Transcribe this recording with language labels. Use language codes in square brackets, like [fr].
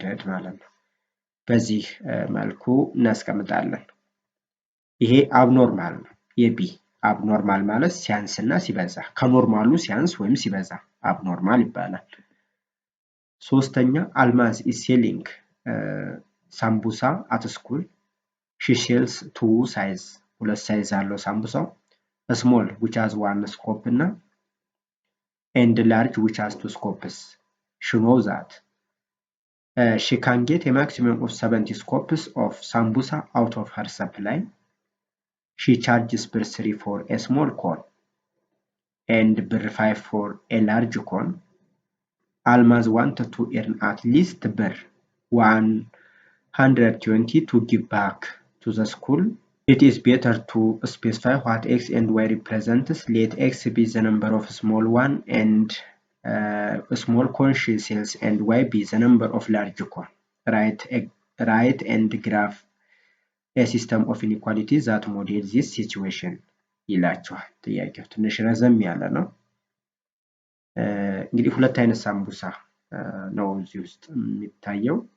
[am] ማለት ነው። በዚህ መልኩ እናስቀምጣለን። ይሄ አብኖርማል ነው። የቢ አብኖርማል ማለት ሲያንስ እና ሲበዛ፣ ከኖርማሉ ሲያንስ ወይም ሲበዛ አብኖርማል ይባላል። ሶስተኛ [en] አልማዝ ኢዝ ሴሊንግ ሳምቡሳ አት ስኩል ሺ ሴልስ ቱ ሳይዝ፣ [am] ሁለት ሳይዝ አለው ሳምቡሳው። [en] ስሞል ዊች ሃዝ ዋን ስኮፕ [am] እና [en] ኤንድ ላርጅ ዊች ሃዝ ቱ ስኮፕስ ሺ ኖው ዛት ሺ ካን ጌት ኤ ማክሲመም ኦፍ 70 scopes of sambusa out of her supply. She charges ብር 3 for a small cone and ብር 5 for a large cone. Almaz wanted to earn at least ብር 120 to give back to the school. It is better to specify what x and y represents. Let x be the number of small one and small cone she sells and y be the number of large cone. Write and graph a system of inequality that model this situation [am] ይላችኋል። ጥያቄው ትንሽ ረዘም ያለ ነው። እንግዲህ ሁለት አይነት ሳምቡሳ ነው እዚህ ውስጥ የሚታየው፣